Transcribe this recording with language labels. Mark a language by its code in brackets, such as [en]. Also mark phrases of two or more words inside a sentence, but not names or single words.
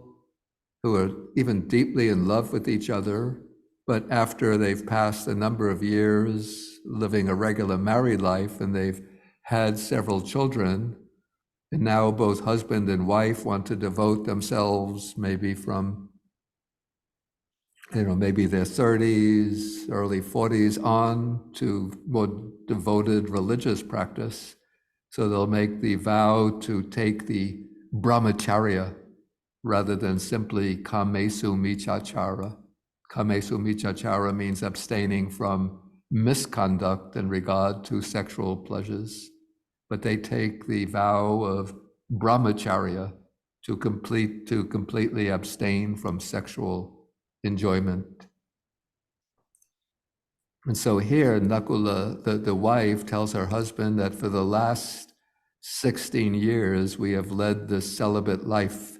[en] who are even deeply in love with each other, but after they've passed a number of years living a regular married life and they've had several children, and now both husband and wife want to devote themselves maybe from, maybe their 30s, early 40s on to more devoted religious practice. So they'll make the vow to take the brahmacharya rather than simply [pi] kamesu michachara. Kamesu michachara [en] means abstaining from misconduct in regard to sexual pleasures. But they take the vow of brahmacharya to completely abstain from sexual enjoyment. And so here, Nakula, the wife, tells her husband that for the last 16 years, we have led this celibate life.